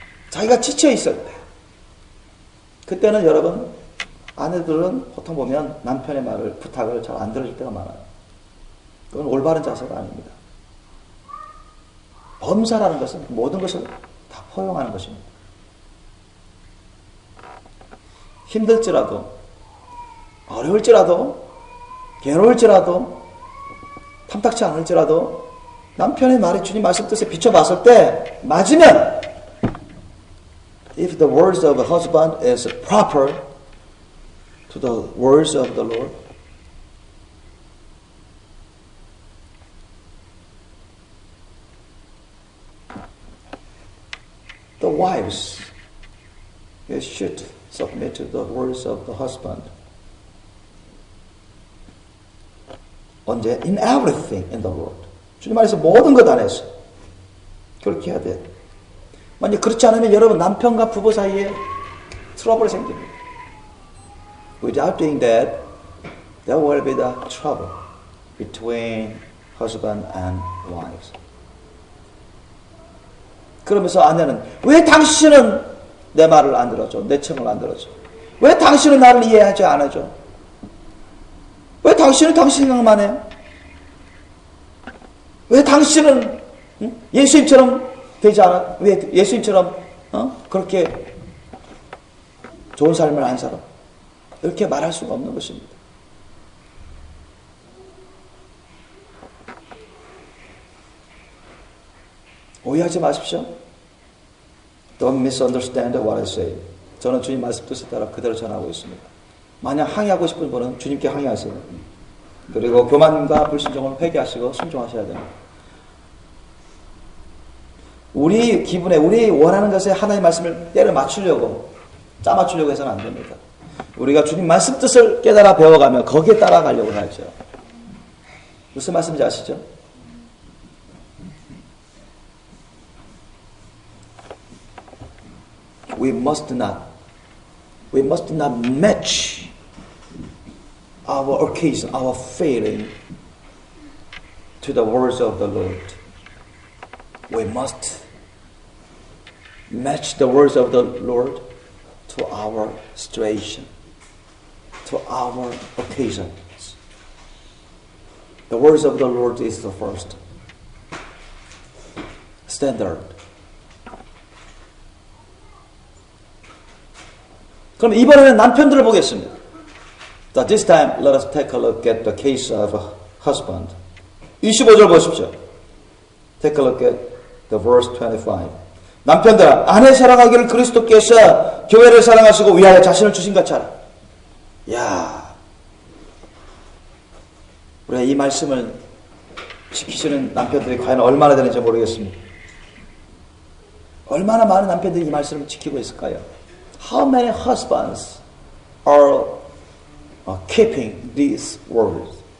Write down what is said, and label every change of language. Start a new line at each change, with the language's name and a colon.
Korean: 자기가 지쳐 있을 때. 그때는 여러분, 아내들은 보통 보면 남편의 말을, 부탁을 잘 안 들어줄 때가 많아요. 그건 올바른 자세가 아닙니다. 범사라는 것은 모든 것을 다 포용하는 것입니다. 힘들지라도, 어려울지라도, 괴로울지라도, 탐탁치 않을지라도 남편의 말이 주님 말씀 뜻에 비춰봤을 때 맞으면
English: if the words of a husband is proper to the words of the Lord, the wives should submit to the words of the husband.
Korean: 언제?
English: In everything in the world.
Korean: 주님 안에서 모든 것 안에서 그렇게 해야 돼요. 만약 그렇지 않으면 여러분 남편과 부부 사이에 트러블이 생깁니다.
English: Without doing that, there will be the trouble between husband and wives.
Korean: 그러면서 아내는 왜 당신은 내 말을 안 들어줘? 내 청을 안 들어줘? 왜 당신은 나를 이해하지 않아줘? 왜 당신은 당신 생각만 해? 왜 당신은 예수님처럼 되지 않아? 왜 예수님처럼 그렇게 좋은 삶을 안 살아? 이렇게 말할 수가 없는 것입니다. 오해하지 마십시오.
English: Don't misunderstand what I say.
Korean: 저는 주님 말씀 뜻에 따라 그대로 전하고 있습니다. 만약 항의하고 싶은 분은 주님께 항의하세요. 그리고 교만과 불신종을 회개하시고 순종하셔야 됩니다. 우리 기분에, 우리 원하는 것에 하나님의 말씀을 때려 맞추려고, 짜 맞추려고 해서는 안 됩니다. 우리가 주님 말씀 뜻을 깨달아 배워가며 거기에 따라가려고 하죠. 무슨 말씀인지 아시죠?
English: We must not match our occasion, our feeling to the words of the Lord. We must match the words of the Lord to our situation, to our occasions. The words of the Lord is the first standard.
Korean: 그럼 이번에는 남편들을 보겠습니다.
English: So this time, let us take a look at the case of a husband.
Korean: 25절 보십시오.
English: Take a look at the verse 25.
Korean: 남편들아, 아내 사랑하기를 그리스도께서 교회를 사랑하시고 위하여 자신을 주신 것처럼. 야, 우리가 이 말씀을 지키시는 남편들이 과연 얼마나 되는지 모르겠습니다. 얼마나 많은 남편들이 이 말씀을 지키고 있을까요?
English: How many husbands are keeping these words?